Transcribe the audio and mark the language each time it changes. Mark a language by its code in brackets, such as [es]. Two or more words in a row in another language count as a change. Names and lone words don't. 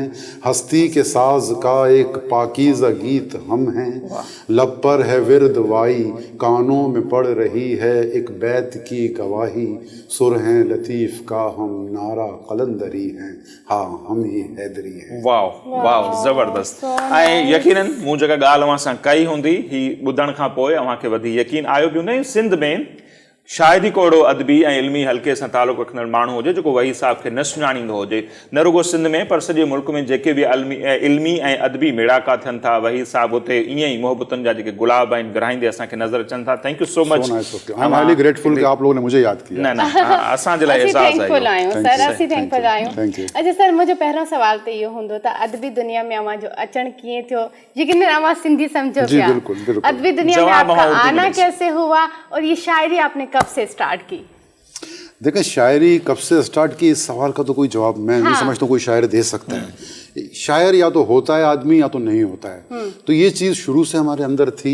[ur] ہستی کے ساز کا ایک پاکیزہ گیت ہم ہیں. لب پر ہے ورد وائی، کانوں میں پڑ رہی ہے ایک بیت کی گواہی. سر ہیں لطیف کا ہم، نعرہ قلندری ہیں، ہاں ہم ہی حیدری ہیں. واہ واہ، زبردست. [sd] ऐं यकीनन मूं जेका ॻाल्हि अव्हां सां कई हूंदी, ही ॿुधण खां पोइ अव्हांखे वधी यकीन आयो बि हूंदो। सिंध में शायद ही को अहिड़ो अदबी ऐं इल्मी हल्के सां तालुक़ु रखंदड़ माण्हू हुजे जेको वही साहब खे न सुञाणींदो हुजे, न रुगो सिंध में पर सॼे मुल्क में जेके बि इल्मी ऐं अदबी मेड़ाका थियनि था, वही साहब उते ईअं ई मोहबतनि जा जेके गुलाब आहिनि विरहाईंदे असांखे नज़र अचनि था। [en] thank you so much. I am highly grateful [ur] کہ آپ لوگوں نے مجھے یاد کیا. [sd] न असांजे लाइ एज़ाज़ आहे। थैंकफुल आहियूं सर, असीं थैंकफुल आहियूं। [en] thank you. [sd] अच्छा सर, मुंहिंजो पहिरों सवाल त इहो हूंदो त अदबी दुनिया में अव्हां जो अचण कीअं थियो? यकीन अव्हां सिंधी समझो जी, पिया। बिल्कुल, बिल्कुल। [ur] ادبی دنیا میں آپ کا آنا کیسے ہوا اور یہ شاعری آپ نے کب سے اسٹارٹ کی? دیکھیں، شاعری کب سے اسٹارٹ کی، اس سوال کا تو کوئی جواب میں نہیں سمجھتا کوئی شاعر دے سکتا ہے. شاعر یا تو ہوتا ہے آدمی یا تو نہیں ہوتا ہے۔ تو یہ چیز شروع سے ہمارے اندر تھی.